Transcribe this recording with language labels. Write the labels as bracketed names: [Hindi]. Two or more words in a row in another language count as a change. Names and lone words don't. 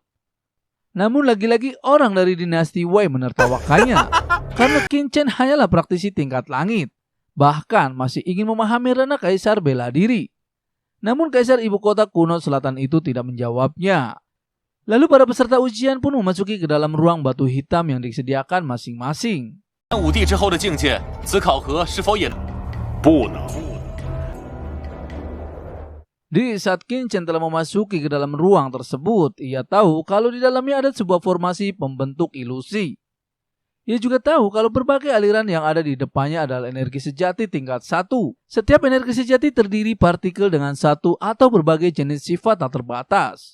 [Indonesian] Namun lagi-lagi orang dari dinasti Wei menertawakannya karena Qin Chen hanyalah praktisi tingkat langit, bahkan masih ingin memahami ranah kaisar bela diri. Namun kaisar ibu kota kuno selatan itu tidak menjawabnya. Lalu para peserta ujian pun memasuki ke dalam ruang batu hitam yang disediakan masing-masing. [Chinese] 5 帝之后的境界，此考核是否也不能？ [Indonesian] Di saat Qin Chen telah memasuki ke dalam ruang tersebut, ia tahu kalau di dalamnya ada sebuah formasi pembentuk ilusi. Ia juga tahu kalau berbagai aliran yang ada di depannya adalah energi sejati tingkat 1. Setiap energi sejati terdiri partikel dengan satu atau berbagai jenis sifat tak terbatas.